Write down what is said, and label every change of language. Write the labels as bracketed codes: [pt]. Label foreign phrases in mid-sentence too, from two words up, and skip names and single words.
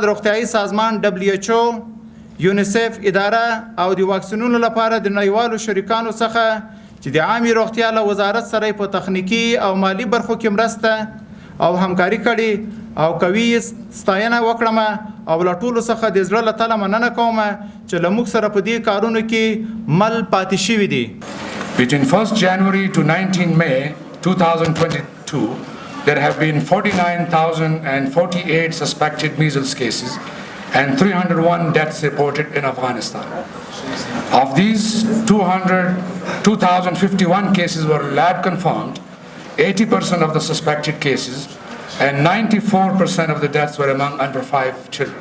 [ps] روغتیايي سازمان WHO، یونیسف اداره او د واکسینونو لپاره د نړیوالو شریکانو څخه چې د عامې روغتیا له وزارت سره په تخنیکی او مالی برخو کې مرسته او همکاري کړي او کوي ستاینه وکړم او له ټولو څخه د زړه له تله مننه کوم چې له موږ سره په دې کارونو کې مل پاتې شوي دي. [en] Between 1st January to 19 May 2022, there have been 49,048 suspected measles cases and 301 deaths reported in Afghanistan. Of these, 2,051 cases were lab confirmed, 80% of the suspected cases and 94% of the deaths were among under 5 children.